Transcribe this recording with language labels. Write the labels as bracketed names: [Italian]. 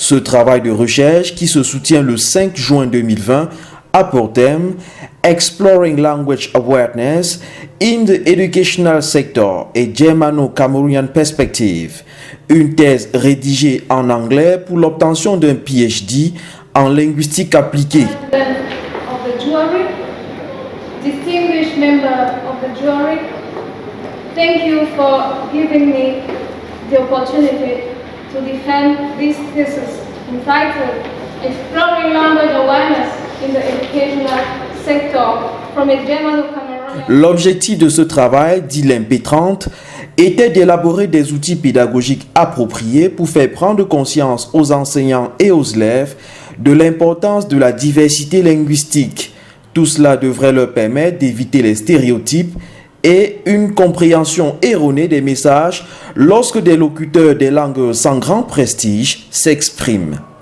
[French] Ce travail de recherche, qui se soutient le 5 juin 2020, a pour thème Exploring Language Awareness in the Educational Sector et Germano-Cameroonian Perspective, une thèse rédigée en anglais pour l'obtention d'un PhD en linguistique appliquée. [English] Of the jury, distinguished member of the jury, thank you for giving me the opportunity to defend this thesis entitled Exploring Language Awareness in the Educational Sector from a Germano-Cameroonian. [French] L'objectif de ce travail, dit l'MP30, était d'élaborer des outils pédagogiques appropriés pour faire prendre conscience aux enseignants et aux élèves de l'importance de la diversité linguistique. Tout cela devrait leur permettre d'éviter les stéréotypes et une compréhension erronée des messages lorsque des locuteurs des langues sans grand prestige s'expriment.